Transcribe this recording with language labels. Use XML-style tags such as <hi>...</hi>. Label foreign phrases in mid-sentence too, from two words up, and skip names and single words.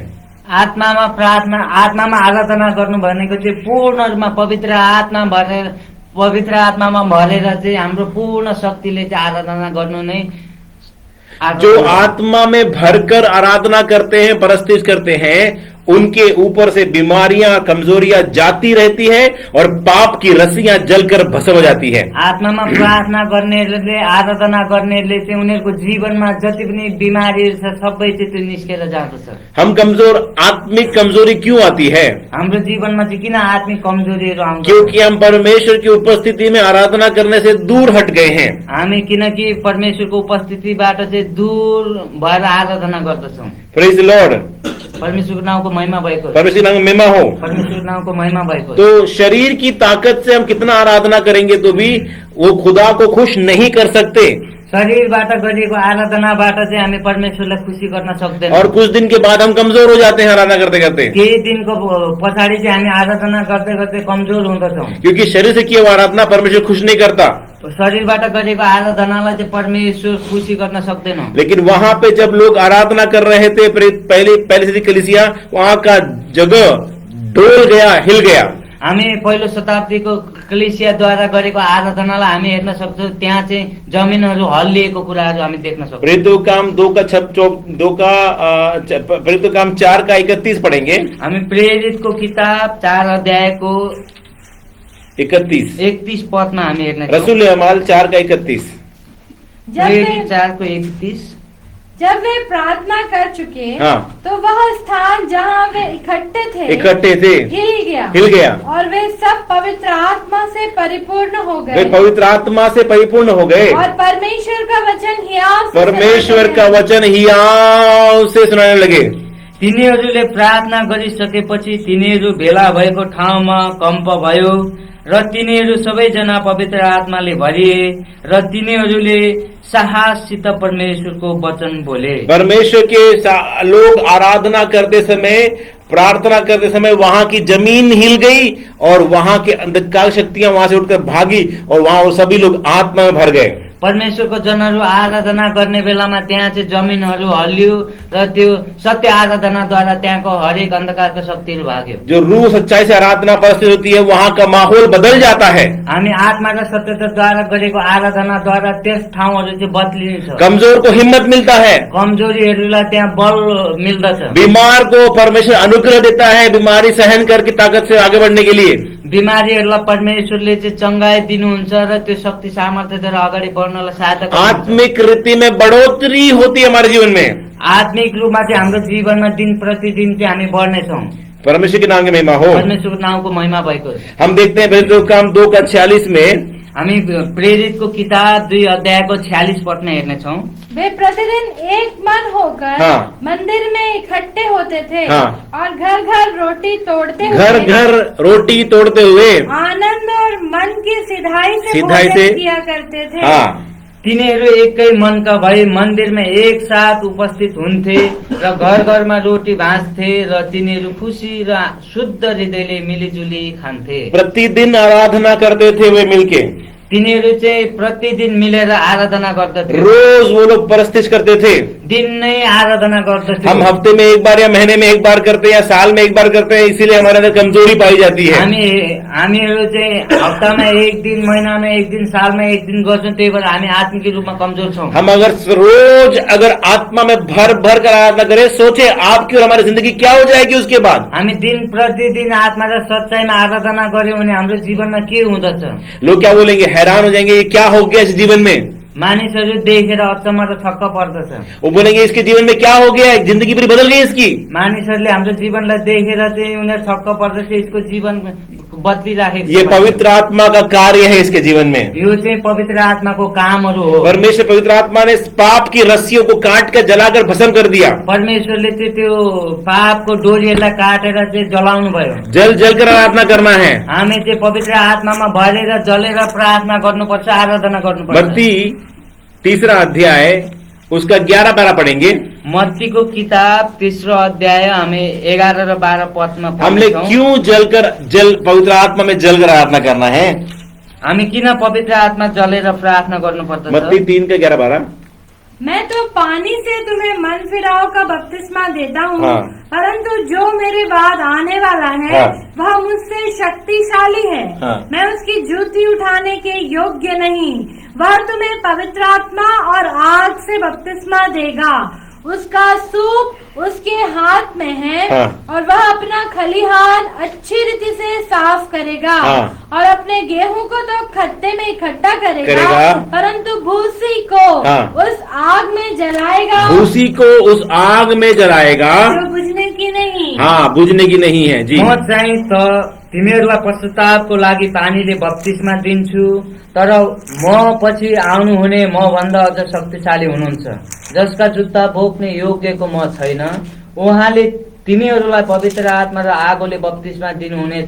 <ne>आत्मामा प्रार्थना, आत्मामा आराधना गर्नु भनेको चाहिँ पूर्ण रूपमा पवित्र आत्मामा भरेर चाहिँ हाम्रो पूर्ण शक्तिले चाहिँ आराधना गर्नु नै</ne> <hi>जो आत्मा में भरकर आराधना करते हैं, परस्तिश करते हैं, उनके ऊपर से बीमारियां, कमजोरियां जाती रहती है और पाप की रस्सियां जलकर भस्म हो जाती है।</hi> <ne>आत्मामा प्रार्थना गर्नेले, आराधना गर्नेले चाहिँ उनीहरूको जीवनमा जति पनि बिमारीहरू छ सबै चाहिँ त्यो निस्केर जाँदछ।</ne> <hi>हम कमजोर, आत्मिक कमजोरी क्यों आती है?</hi> <ne>हाम्रो जीवनमा चाहिँ किन आत्मिक कमजोरीहरू आउँछ?</ne> <hi>क्योंकि हम परमेश्वर की उपस्थिति में आराधना करने से दूर हट गए हैं।</hi> <ne>हामी किनकि परमेश्वरको उपस्थितिबाट चाहिँ दूर भएर आराधना गर्दछौँ।</ne> <en>Praise the Lord.</en> <ne>परमेश्वरको नामको महिमा भएको, परमेश्वर नाम महिमा हो। परमेश्वरको नामको महिमा भएको।</ne> <hi>तो शरीर की ताकत से हम कितना आराधना करेंगे तो भी वो खुदा को खुश नहीं कर सकते।</hi> <ne>शरीरबाट गरिएको आराधनाबाट चाहिँ हामी परमेश्वरलाई खुसी गर्न सक्दैनौँ।</ne> <hi>और कुछ दिन के बाद हम कमजोर हो जाते हैं आराधना करते करते,</hi> <ne>केही दिनको पछाडि चाहिँ हामी आराधना गर्दै गर्दै कमजोर हुँदछौँ।</ne> <hi>क्योंकि शरीर से किया हुआ आराधना परमेश्वर खुश नहीं करता।</hi> <ne>शरीरबाट गरेको आराधनालाई चाहिँ परमेश्वर खुसी गर्न सक्दैनौँ।</ne> <hi>लेकिन वहां पे जब लोग आराधना कर रहे थे पहले से कलीसिया, वहां का जगह डोल गया, हिल गया।</hi> <ne>हामी पहिलो शताब्दीको कलिसियाद्वारा गरेको आराधनालाई हामी हेर्न सक्छौँ। त्यहाँ चाहिँ जमिनहरू हल्लिएको कुराहरू हामी देख्न सक्छौँ।</ne> <hi>प्रेरितों काम 4:31 पढ़ेंगे।</hi> <ne>हामी प्रेरितको किताब 4 अध्यायको 31 पदमा हामी हेर्न</ne> <hi>रसूल अमाल 4:31। प्रेरित 4:31। जब वे प्रार्थना कर चुके, हाँ। तो वह स्थान जहाँ वे इकट्ठे थे हिल गया और वे सब पवित्र आत्मा से परिपूर्ण हो वे गए। पवित्र आत्मा से परिपूर्ण हो गए और परमेश्वर का वचन हियाव से सुनाने लगे।</hi> <ne>तिनीहरूले प्रार्थना गरिसकेपछि तिनीहरू भेला भएको ठाउँमा कम्प भयो र तिनीहरू सबैजना पवित्र आत्माले भरिए र तिनीहरूले साहससित परमेश्वरको वचन बोले।</ne> <hi>परमेश्वर के लोग आराधना करते समय, प्रार्थना करते समय वहां की जमीन हिल गई और वहां के अंधकार शक्तियां वहां से उठकर भागी और वहां वो सभी लोग आत्मा में भर गए।</hi> <ne>परमेश्वरको जनहरू आराधना गर्ने बेलामा त्यहाँ चाहिँ जमिनहरू हल्लियो र त्यो सत्य आराधनाद्वारा त्यहाँको हरेक अन्धकारको शक्तिहरू भाग्यो।</ne> <hi>जो रूह सच्चाई से आराधना परिस्थिति होती है, वहां का माहौल बदल जाता है।</hi> <ne>हामी आत्मा र सत्यताद्वारा गरेको आराधनाद्वारा त्यस ठाउँहरू चाहिँ बदलिन्छ।</ne> <hi>कमजोर को हिम्मत मिलता है,</hi> <ne>कमजोरीहरूलाई त्यहाँ बल मिल्दछ।</ne> <hi>बीमार को परमेश्वर अनुग्रह देता है बीमारी सहन करके ताकत से आगे बढ़ने के लिए।</hi> <ne>बिमारीहरूलाई परमेश्वरले चाहिँ चङ्गाई दिनुहुन्छ र त्यो शक्ति सामर्थ्यद्वारा अगाडि बढ्नलाई सहायता गर्नुहुन्छ।</ne> <hi>आत्मिक रीति में बढ़ोतरी होती है हमारे जीवन में।</hi> <ne>आत्मिक रूपमा चाहिँ हाम्रो जीवनमा दिन प्रतिदिन चाहिँ हामी बढ्नेछौँ।</ne> <hi>परमेश्वर के नाम की महिमा हो।</hi> <ne>परमेश्वरको नामको महिमा भएको होस्।</ne> <hi>हम देखते हैं प्रेरितों का काम 2:46 में,</hi> <ne>हामी प्रेरितको किताब 2 अध्यायको 46 पटना हेर्नेछौँ।</ne> <hi>वे प्रतिदिन एक मन होकर हाँ। मंदिर में इकट्ठे होते थे हाँ। और घर घर रोटी तोड़ते घर हुए घर रोटी तोड़ते हुए आनंद और मन की सिधाई से सिधाई भोजन से- किया करते थे। हाँ,</hi> <ne>तिनीहरू एकै मनका भई मन्दिरमा एक साथ उपस्थित हुन्थे र घर घरमा रोटी भाँच्थे र तिनीहरू खुसी र शुद्ध हृदयले मिलिजुली खान्थे।</ne> <hi>प्रतिदिन आराधना करते थे वे मिलके,</hi> <ne>तिनीहरू चाहिँ प्रतिदिन मिलेर आराधना गर्दथे।</ne> <hi>रोज वो लोग परस्तिश करते थे।</hi> <ne>दिन नै आराधना गर्दथे।</ne> <hi>हम हफ्ते में एक बार या महीने में एक बार करते हैं या साल में एक बार करते हैं, इसीलिए हमारे अंदर कमजोरी पाई जाती है।</hi> <ne>हामीहरू चाहिँ हप्तामा एक दिन, महिनामा एक दिन, सालमा एक दिन गर्छौँ, त्यही भएर हामी आत्मिक रूपमा कमजोर छौँ।</ne> <hi>हम अगर आत्मा में भर भर कर आराधना करें, सोचे आपकी और हमारी जिंदगी क्या हो जाएगी उसके बाद।</hi> <ne>हामी दिन प्रतिदिन आत्मा र सच्चाइमा आराधना गर्यौँ भने हाम्रो जीवनमा के हुँदछ?</ne> <hi>लोग क्या बोलेंगे, हैरान हो जाएंगे, ये क्या हो गया इस जीवन में।</hi> <ne>मानिसहरू देखेर अचम्म र छक्क पर्दछ।</ne> <hi>वो बोलेंगे इसके जीवन में क्या हो गया, जिंदगी पूरी बदल गई इसकी।</hi> <ne>मानिसहरूले हाम्रो जीवनलाई देखेर चाहिँ उनीहरू छक्क पर्दछ, यसको जीवन बदलिराखेको</ne> <hi>ये</hi> <ne>छ।</ne> <hi>पवित्र आत्मा का कार्य है इसके जीवन में।</hi> <ne>यो चाहिँ पवित्र आत्माको कामहरू हो।</ne> <hi>परमेश्वर पवित्र आत्मा ने इस पाप की रस्सियों को काट कर जलाकर भस्म कर दिया।</hi> <ne>परमेश्वरले चाहिँ त्यो पापको डोरीहरूलाई काटेर चाहिँ जलाउनु भयो।</ne> <hi>जल जल कर आराधना करना है।</hi> <ne>हामी चाहिँ पवित्र आत्मामा भरेर जलेर प्रार्थना गर्नुपर्छ, आराधना गर्नुपर्छ।</ne> <hi>मत्ती 3 अध्याय उसका 11 पारा पढ़ेंगे।</hi> <ne>मत्तीको किताब 3 अध्याय हामी 11 र 12 पदमा</ne> <hi>हमने</hi> <ne>पढ्छौँ।</ne> <hi>क्यों पवित्र आत्मा में जलकर आराधना करना है।</hi> <ne>हामी किन पवित्र आत्मा जलेर प्रार्थना गर्नुपर्दछ?</ne> <hi>मत्ती 3 का 11-12। मैं तो पानी से तुम्हें मन फिराव का बपतिस्मा देता हूँ, हाँ। परंतु जो मेरे बाद आने वाला है हाँ। वह मुझसे शक्तिशाली है। हाँ। मैं उसकी जूती उठाने के योग्य नहीं। वह तुम्हें पवित्र आत्मा और आग से बपतिस्मा देगा। उसका सूप उसके हाथ में है हाँ। और वह अपना खलिहान अच्छी रीति से साफ करेगा हाँ। और अपने गेहूं को तो खत्ते में इकट्ठा करेगा। परंतु भूसी को हाँ। उस आग में जलाएगा भूसी को उस आग में जलाएगा, जो बुझने की नहीं। हाँ, बुझने की नहीं है जी।</hi> <ne>म चाहिँ त तिमीहरूलाई पश्चातापको लागि पानीले बप्तिस्मा दिन्छु, तर म पछि आउनुहुने म भन्दा अझ शक्तिशाली हुनुहुन्छ, जसका जुत्ता बोक्ने योग्यको म छैन। उहाँले तिमीहरूलाई पवित्र आत्मा र आगोले बप्तिस्मा दिनुहुनेछ।</ne>